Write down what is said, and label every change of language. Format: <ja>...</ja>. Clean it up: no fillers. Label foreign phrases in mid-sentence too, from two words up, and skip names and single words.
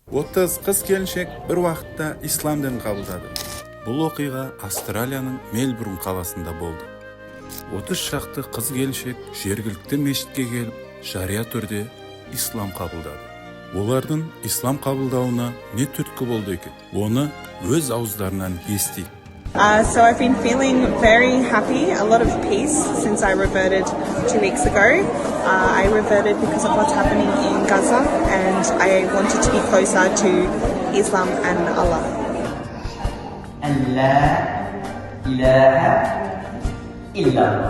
<uz>30 kız-kelinchek bir vaqtda islom dinini qabıldады.</uz> <kk>Бұл оқиға Австралияның Мельбурн қаласында болды. 30 шақты қыз-келіншек жергілікті мешітке келіп, жария түрде ислам қабылдады. Олардың ислам қабылдауына не түрткі болды екен? Оны өз ауыздарынан естейік.</kk> <en>So I've been feeling very happy, a lot of peace since I reverted 2 weeks ago. I reverted because of what's happening in Gaza and I wanted to be closer to Islam and Allah.</en> <ar>لا إله إلا الله.</ar>